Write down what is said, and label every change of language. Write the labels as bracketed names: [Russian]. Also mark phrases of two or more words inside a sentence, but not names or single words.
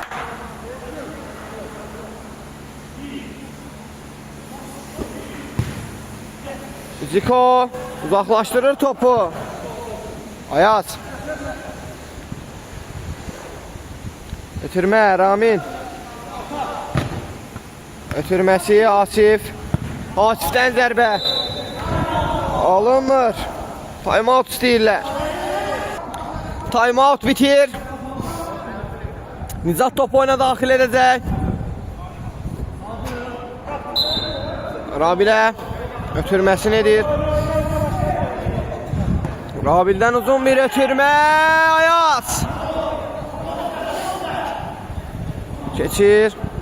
[Azerbaijani] Ziko uzaqlaşdırır topu. Ayaz. Ötürmə Ramin. Ötürməsi Asif. Asifdən zərbə. Alınmır. [English] Time out istəyirlər. Time out bitir. [Azerbaijani] Nizat topu oyuna daxil edəcək. Rabilə ötürməsi nedir? Rabildən uzun bir ötürmə. Ayaz. Keçir.